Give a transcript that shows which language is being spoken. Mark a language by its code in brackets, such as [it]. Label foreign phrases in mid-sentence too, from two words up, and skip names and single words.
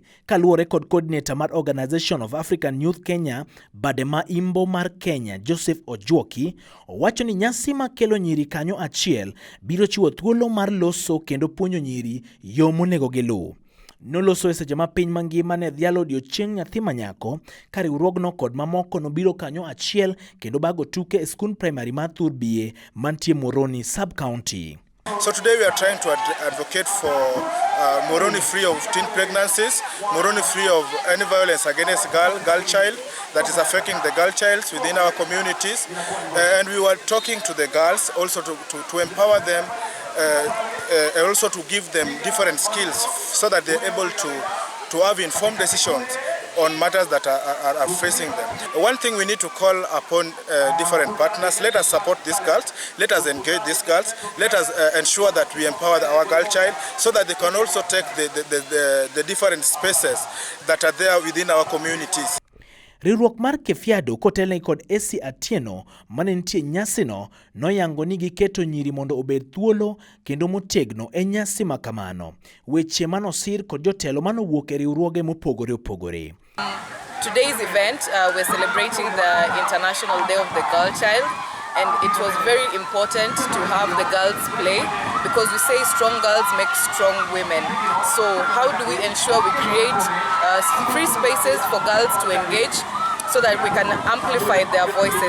[luo] Kaluwore kod coordinator mar Organization of African Youth Kenya, bade ma imbo mar Kenya, Joseph Ojuoki, owacho ni nyasi ma kelo nyiri kanyo achiel biro chiwo thuolo mar loso kendo puonjo nyiri yo monego giluw. Noloso e seche ma piny mangima ne dhialo Odiechieng Nyathi Manyako, ka riwruogno kod mamoko nobiro kanyo achiel kendo bago tuke e skund primary mar Thurbie mantie Muhoroni sub-county. [en] So today we are trying to advocate for Muhoroni free of teen pregnancies, Muhoroni free of any violence against girl child that is affecting the girl child within our communities. And we were talking to the girls also to empower them, and also to give them different skills so that they're able to have informed decisions on matters that are facing them. One thing we need to call upon different partners: let us support these girls, let us engage these girls, let us ensure that we empower our girl child so that they can also take the different spaces that are there within our communities. [luo] Riwruok mar Kefiado kotelne kod AC Atieno mane nitie nyasino noyango ni giketo nyiri mondo obed thuolo kendo motegno e nyasi ma kamano. Weche manosir kod jotelo manowuok e riwruoge mopogore opogore. [en] Today's event, we're celebrating the International Day of the Girl Child, and it was very important to have the girls play because we say strong girls make strong women. So how do we ensure we create free spaces for girls to engage so that we can amplify their voices?